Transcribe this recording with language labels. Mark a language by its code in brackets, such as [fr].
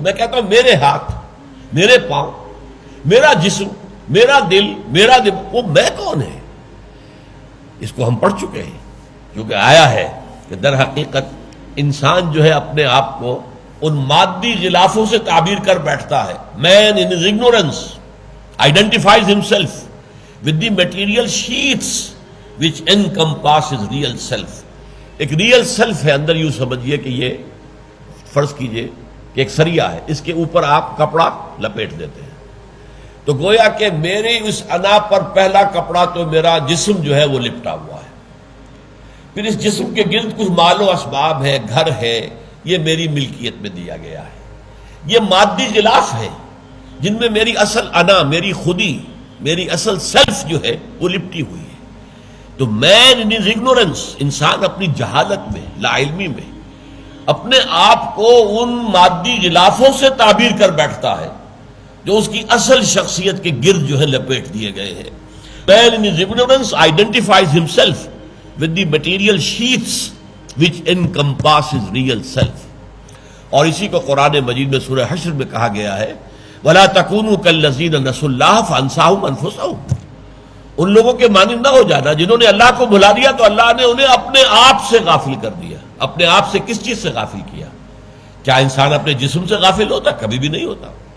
[ur] میں کہتا ہوں میرے ہاتھ، میرے پاؤں، میرا جسم، میرا دل، میرا دماغ، وہ میں کون ہے؟ اس کو ہم پڑھ چکے ہیں، کیونکہ آیا ہے کہ در حقیقت انسان جو ہے اپنے آپ کو ان مادی غلافوں سے تعبیر کر بیٹھتا ہے. [en] Man in his ignorance identifies himself with the material sheets which encompass his real self. [ur] ایک ریئل سیلف ہے اندر. یوں سمجھیے کہ یہ فرض کیجئے کہ ایک سریا ہے، اس کے اوپر آپ کپڑا لپیٹ دیتے ہیں، تو گویا کہ میری اس انا پر پہلا کپڑا تو میرا جسم جو ہے وہ لپٹا ہوا ہے. پھر اس جسم کے گرد کچھ مال و اسباب ہے، گھر ہے، یہ میری ملکیت میں دیا گیا ہے. یہ مادی غلاف ہے جن میں میری اصل انا، میری خودی، میری اصل سیلف جو ہے وہ لپٹی ہوئی ہے. تو [en] man in his ignorance، [ur] انسان اپنی جہالت میں، لا علمی میں اپنے آپ کو ان مادی غلافوں سے تعبیر کر بیٹھتا ہے جو اس کی اصل شخصیت کے گرد جو ہے لپیٹ دیے گئے ہیں. [en] Man in his ignorance identifies himself with the material sheets which encompass his real self. [ur] اور اسی کو قرآن مجید میں سورہ حشر میں کہا گیا ہے [ar] وَلَا تَكُونُوا كَالَّذِينَ نَسُوا اللَّهَ فَأَنسَاهُمْ أَنفُسَهُمْ. [ur] ان لوگوں کے مانند نہ ہو جانا جنہوں نے اللہ کو بھلا دیا تو اللہ نے انہیں اپنے آپ سے غافل کر دیا. اپنے آپ سے کس چیز سے غافل کیا؟ کیا انسان اپنے جسم سے غافل ہوتا؟ کبھی بھی نہیں ہوتا.